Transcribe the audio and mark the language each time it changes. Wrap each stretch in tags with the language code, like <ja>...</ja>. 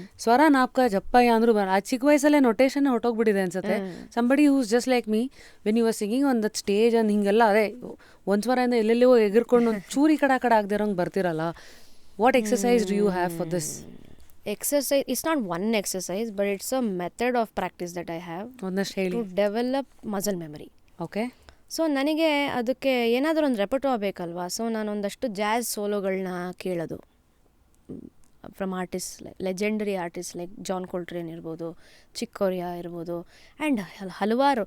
<kn>ಸ್ವರ ನಾಪ್ಕ ಜಪ್ಪಯ್ಯ ಅಂದ್ರೂ ಆ ಚಿಕ್ಕ ವಯಸ್ಸಲ್ಲೇ ನೊಟೇಷನ್ ಹೊಟ್ಟೋಗ್ಬಿಟ್ಟಿದೆ ಅನ್ಸುತ್ತೆ.</kn> <en>somebody whose just like me, when you are singing on that stage</en> <kn>ಅಂದ್ ಹಿಂಗೆಲ್ಲ ಅದೇ ಒಂದು ಸ್ವರದಿಂದ ಎಲ್ಲೆಲ್ಲೋ ಎಗರ್ಕೊಂಡು ಒಂದು ಚೂರಿ ಕಡ ಆಗದಿರೋಂಗೆ ಬರ್ತಿರಲ್ಲ.</kn> <en>What exercise do you have for this? Exercise, it's not one exercise, but it's a method of practice that I have to develop muscle memory. Okay.</en> <kn>So ನನಗೆ ಅದಕ್ಕೆ ಏನಾದರೂ ಒಂದು ರೆಪರ್ಟೋರ್ ಬೇಕಲ್ವಾ. ಸೊ ನಾನು ಒಂದಷ್ಟು ಜಾಝ್ ಸೋಲೋಗಳನ್ನ ಕೇಳೋದು from artist, legendary artist like John ಕೊಲ್ಟ್ರೇನ್ ಇರ್ಬೋದು, ಚಿಕ್ Korea ಇರ್ಬೋದು, ಆ್ಯಂಡ್ ಹಲವಾರು.</kn>